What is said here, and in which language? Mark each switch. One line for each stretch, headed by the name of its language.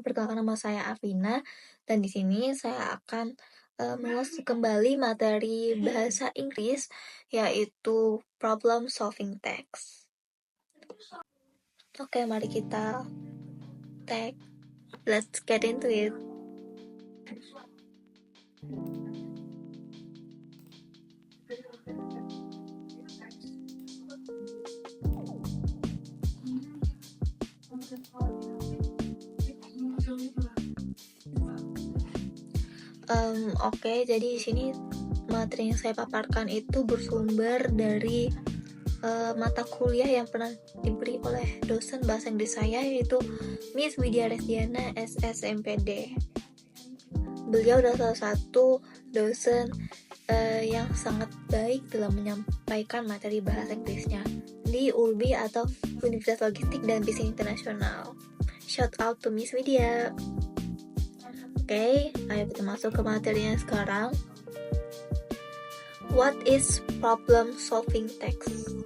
Indonesian: Perkenalkan nama saya Afina dan di sini saya akan mengulas kembali materi bahasa Inggris yaitu problem solving text. Oke, mari kita
English: let's get into it.
Indonesian: Oke, jadi di sini materi yang saya paparkan itu bersumber dari mata kuliah yang pernah diberi oleh dosen bahasa Inggris saya, yaitu Miss Widya Resdiana SSMPD. Beliau adalah salah satu dosen yang sangat baik dalam menyampaikan materi bahasa Inggrisnya di ULBI atau Universitas Logistik dan Bisnis Internasional.
English: Shout out to Miss Widya.
Indonesian: Oke, ayo kita masuk ke materinya sekarang.
English: What is problem solving text?